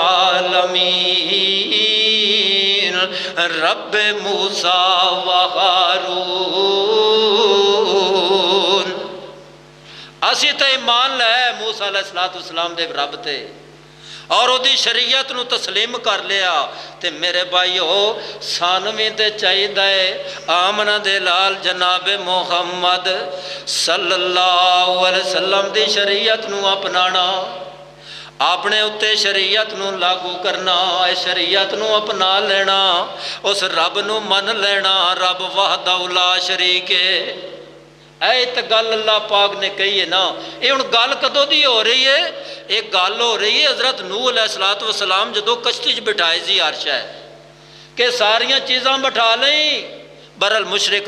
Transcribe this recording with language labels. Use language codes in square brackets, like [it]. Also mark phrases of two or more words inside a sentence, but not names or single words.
[ar] العالمين رب موسى وهارون [pa] ਅਸੀ ਤੋ ਈਮਾਨ ਲੈ ਮੂਸਾ ਅਲੈਹਿੱਸਲਾਮ ਦੇ ਰੱਬ ਤੇ ਔਰ ਉਹਦੀ ਸ਼ਰੀਅਤ ਨੂੰ ਤਸਲੀਮ ਕਰ ਲਿਆ ਤੇ ਮੇਰੇ ਭਾਈਓ ਸਾਨੂੰ ਭੀ ਤੇ ਚਾਹੀਦਾ ਹੈ ਆਮਨਾ ਦੇ ਲਾਲ ਜਨਾਬ ਮੁਹੰਮਦ [ar] صلى الله عليه وسلم [pa] ਦੀ ਸ਼ਰੀਅਤ ਨੂੰ ਅਪਣਾਨਾ ਅਪਣੇ ਉੱਤੇ ਸ਼ਰੀਅਤ ਨੂੰ ਲਾਗੂ ਕਰਨਾ ਸ਼ਰੀਅਤ ਨੂੰ ਅਪਣਾ ਲੈਣਾ ਉਸ ਰੱਬ ਨੂੰ ਮੰਨ ਲੈਣਾ ਰੱਬ [ar] وحده لا شريك [pa] ਹੈ ਤੋ ਗੱਲ ਅੱਲਾਹ ਪਾਕ ਨੇ ਕਹੀ ਹੈ ਨਾ ਯੇ ਹੁਣ ਗੱਲ ਕਦੋਂ ਦੀ ਹੋ ਰਹੀ ਹੈ ਏਕ ਗੱਲ ਹੋ ਰਹੀ ਹੈ ਹਜ਼ਰਤ ਨੂਹ ਅਲੈਹਿੱਸਲਾਮ ਜਦੋਂ ਕਸ਼ਤੀ ਚ ਬਿਠਾਏ ਸੀ ਅਰਸ਼ ਹੈ ਕਿ ਸਾਰੀਆਂ ਚੀਜ਼ਾਂ ਬਿਠਾ ਲਈ ਬਰਲ ਮੁਸ਼ਰਿਕ